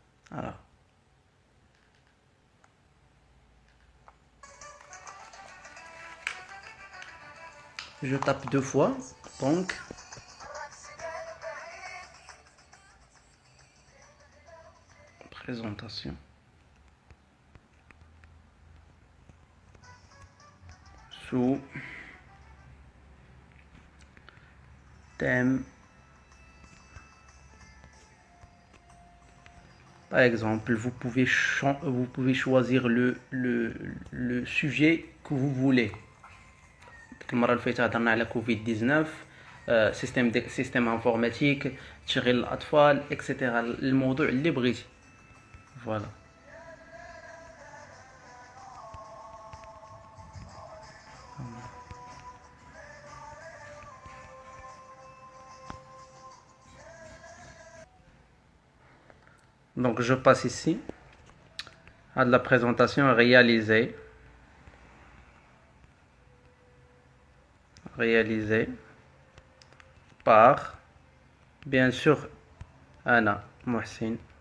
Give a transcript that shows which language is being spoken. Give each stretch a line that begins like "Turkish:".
French: Alors je tape deux fois, donc présentation sous thème. Par exemple, vous pouvez choisir le sujet que vous voulez.
Arabic: المرة اللي فاتت هضرنا على كوفيد 19 سيستم انفورماتيك تشغيل الاطفال اكسيتيرا الموضوع اللي بغيتي.
French: فوالا donc je passe ici à la présentation réalisée par bien sûr Anna Mohsin.